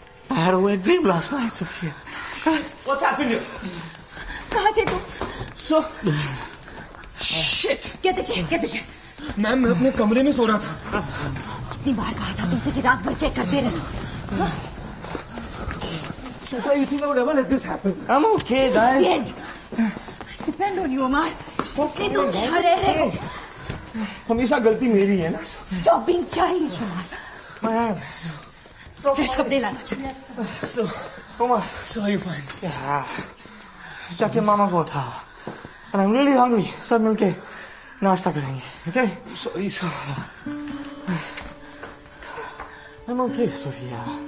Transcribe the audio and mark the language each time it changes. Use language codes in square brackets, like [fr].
[en] I had a weird dream last night, Sophia. What's happened here? [hi] कहाँ थे तुम? [en] So... Shit! Get the chair, get the chair. [hi] Ma'am, मैं अपने कमरे में सो रहा था। कितनी बार कहा था तुमसे कि रात भर चेक करते रहना। [en] Shweta, you think I would ever let this happen? I'm okay, guys. Dead. I depend on you, Omar. [hi] इसलिए तुम यहाँ रह रहे हो। हमेशा गलती मेरी है ना। [en] Stop being childish, Omar. [hi] Fresh कपड़े लाना चाहिए। [en] So, Omar, so are you fine? Yeah. [hi] जाके मामा को उठाओ। [en] And I'm really hungry. [hi] सब मिलके नाश्ता करेंगे, okay? [en] I'm sorry, sir. I'm okay, Sophia.